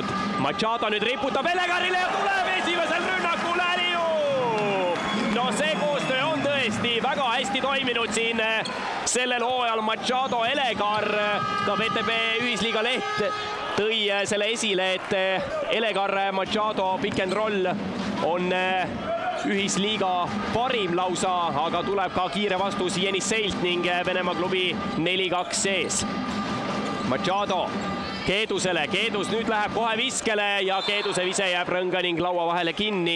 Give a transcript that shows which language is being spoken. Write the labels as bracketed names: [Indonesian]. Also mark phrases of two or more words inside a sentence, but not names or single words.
[Estonian] Machado nüüd riputab Elegarile ja tuleb esimesel rünnakul Äliu! No see koostöö on tõesti väga hästi toiminud siin sellel hooajal. Machado Elegar, ka VTB ühisliiga leht tõi selle esile, et Elegar Machado [English] pick and roll [Estonian] on ühisliiga parim lausa, aga tuleb ka kiire vastus Jenisseilt ning Venemaa klubi 4-2 sees. Machado Keedusele, Keedus nüüd läheb kohe viskele ja Keeduse vise jääb rõnga ning laua vahele kinni.